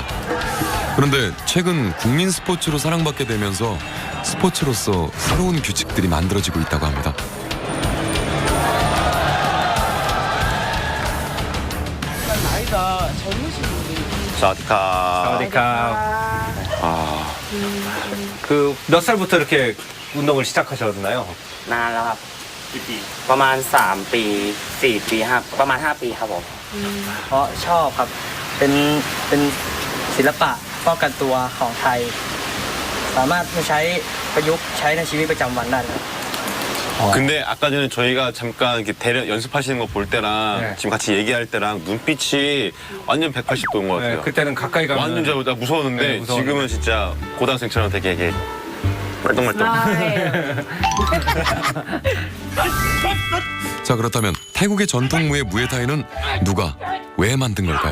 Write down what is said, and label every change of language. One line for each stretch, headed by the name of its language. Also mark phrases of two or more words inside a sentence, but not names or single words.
Korean: 그런데 최근 국민 스포츠로 사랑받게 되면서 스포츠로서 새로운 규칙들이 만들어지고 있다고 합니다. 나이가 젊으신 분들이 사디카. 그러니까 아. 그 몇 살부터 이렇게 운동을 시작하셨나요?
Thai: นานแล้วครับ ประมาณ 3 ปี 4 ปี 5 ประมาณ 5 ปีครับผม เพราะชอบครับ เป็นศิลปะป้องกันตัวของไทย สามารถมาใช้ประยุกต์ใช้ในชีวิตประจำวันได้ครับ
Korean: 근데 아까 전에 저희가 잠깐 이렇게 연습하시는 거 볼 때랑 네. 지금 같이 얘기할 때랑 눈빛이 완전 180도인 것 같아요. 그때는 가까이 가면 완전 저 무서웠는데 네, 무서웠는데. 지금은 진짜 고등학생처럼 되게 이게 말똥말똥. 자, 그렇다면 태국의 전통무예 무에타이는 누가 왜 만든 걸까요?